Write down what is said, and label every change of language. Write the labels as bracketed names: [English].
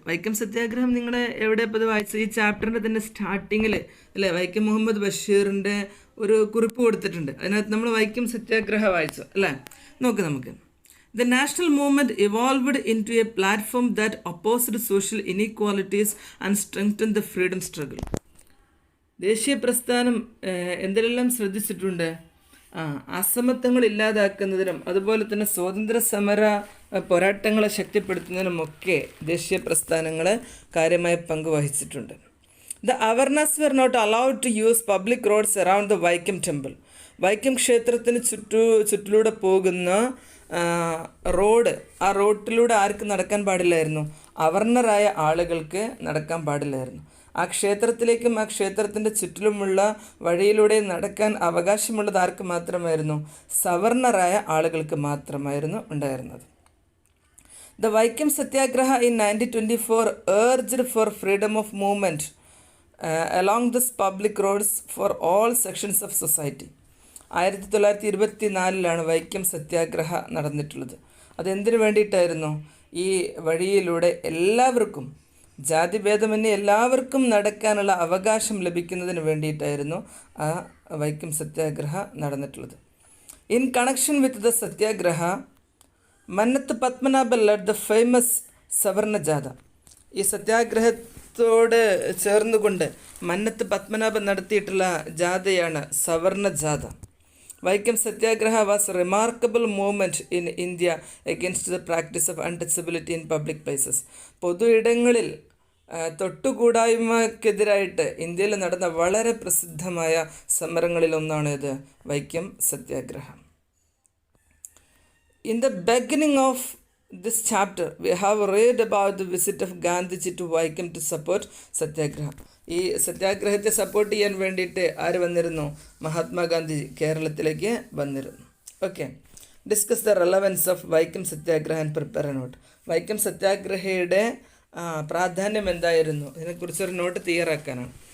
[Malayalam] വൈക്കം സത്യാഗ്രഹം നിങ്ങൾ എവിടെ ഇപ്പോൾ വായിച്ചു? ഈ ചാപ്റ്ററിൻ്റെ തന്നെ സ്റ്റാർട്ടിങ്ങിൽ അല്ലേ വൈക്കം മുഹമ്മദ് ബഷീറിൻ്റെ ഒരു കുറിപ്പ് കൊടുത്തിട്ടുണ്ട്. അതിനകത്ത് നമ്മൾ വൈക്കം സത്യാഗ്രഹ വായിച്ചു അല്ലേ? നോക്ക് നമുക്ക്. [English] The national movement evolved into a platform that opposed social inequalities and strengthened the freedom struggle. [Malayalam] ദേശീയ പ്രസ്ഥാനം എന്തെല്ലാം ശ്രദ്ധിച്ചിട്ടുണ്ട്? അസമത്വങ്ങൾ ഇല്ലാതാക്കുന്നതിനും അതുപോലെ തന്നെ സ്വാതന്ത്ര്യ സമര പോരാട്ടങ്ങളെ ശക്തിപ്പെടുത്തുന്നതിനുമൊക്കെ ദേശീയ പ്രസ്ഥാനങ്ങൾ കാര്യമായ പങ്ക് വഹിച്ചിട്ടുണ്ട്. [English] The Avarnas were not allowed to use public roads around the Vaikam temple. [Malayalam] Vaikom ക്ഷേത്രത്തിന് ചുറ്റിലൂടെ പോകുന്ന റോഡ്, ആ റോഡിലൂടെ ആർക്ക് നടക്കാൻ പാടില്ലായിരുന്നു? അവർണരായ ആളുകൾക്ക് നടക്കാൻ പാടില്ലായിരുന്നു. ആ ക്ഷേത്രത്തിലേക്കും ആ ക്ഷേത്രത്തിൻ്റെ ചുറ്റിലുമുള്ള വഴിയിലൂടെ നടക്കാൻ അവകാശമുള്ളത് ആർക്ക് മാത്രമായിരുന്നു? സവർണരായ ആളുകൾക്ക് മാത്രമായിരുന്നു ഉണ്ടായിരുന്നത്. [English] The Vaikam Satyagraha in 1924 urged for freedom of movement along this public roads for all sections of society. [Malayalam] 1924 Vaikom സത്യാഗ്രഹ നടന്നിട്ടുള്ളത്. അതെന്തിനു വേണ്ടിയിട്ടായിരുന്നു? ഈ വഴിയിലൂടെ എല്ലാവർക്കും, ജാതിഭേദമന്യേ എല്ലാവർക്കും നടക്കാനുള്ള അവകാശം ലഭിക്കുന്നതിന് വേണ്ടിയിട്ടായിരുന്നു ആ വൈക്കം സത്യാഗ്രഹ നടന്നിട്ടുള്ളത്. [English] In connection with the Satyagraha, Mannathu Padmanabha led the famous Savarna Jatha. [Malayalam] ഈ സത്യാഗ്രഹത്തോട് ചേർന്നുകൊണ്ട് മന്നത്ത് പത്മനാഭൻ നടത്തിയിട്ടുള്ള ജാഥയാണ് സവർണ ജാഥ. [English] Vaikom Satyagraha was remarkable movement in India against the practice of untouchability in public places. [Malayalam] പൊതു ഇടങ്ങളിൽ തൊട്ടുകൂടായ്മക്കെതിരായിട്ട് ഇന്ത്യയിൽ നടന്ന വളരെ പ്രസിദ്ധമായ സമരങ്ങളിലൊന്നാണ് ഇത് വൈക്കം സത്യാഗ്രഹം. [English] In the beginning of this chapter, we have read about the visit of Gandhiji to Vaikam to support Satyagraha. [Malayalam] ഈ സത്യാഗ്രഹത്തെ support ചെയ്യാൻ വേണ്ടിയിട്ട് ആര് വന്നിരുന്നു? മഹാത്മാഗാന്ധി കേരളത്തിലേക്ക് വന്നിരുന്നു. Okay, [English] Discuss the relevance of Vaikom Satyagraha and prepare A not. [Malayalam] Vaikom സത്യാഗ്രഹയുടെ പ്രാധാന്യം എന്തായിരുന്നു, ഇതിനെക്കുറിച്ചൊരു നോട്ട് തയ്യാറാക്കാനാണ്.